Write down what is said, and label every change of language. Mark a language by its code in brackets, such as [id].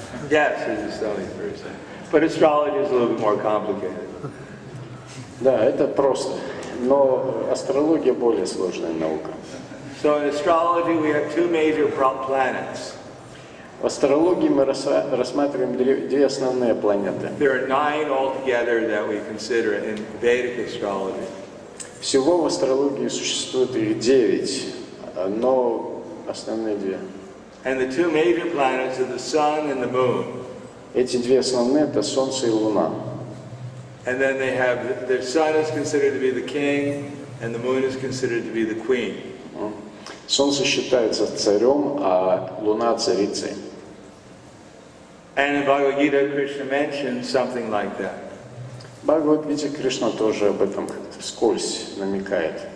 [en] Yes, it's a stellium Thursday. But astrology is a little bit more complicated. [ru] Да, это просто. Но астрология более сложная наука. [en] So in astrology we have two major planets. [ru] В астрологии мы рассматриваем две основные планеты. [en] There are 9 altogether that we consider in Vedic astrology. [ru] Всего в астрологии существует их 9, но основные две. [en] And the two major planets are the sun and the moon. [ru] Эти две основные — это Солнце и Луна. [en] And then they have, the sun is considered to be the king, and the moon is considered to be the queen. [ru] Солнце считается царем, а Луна — царицей. [en] And in Bhagavad Gita, Krishna mentions something like that. [ru] В Бхагавад-гите Кришна тоже об этом как-то вскользь намекает.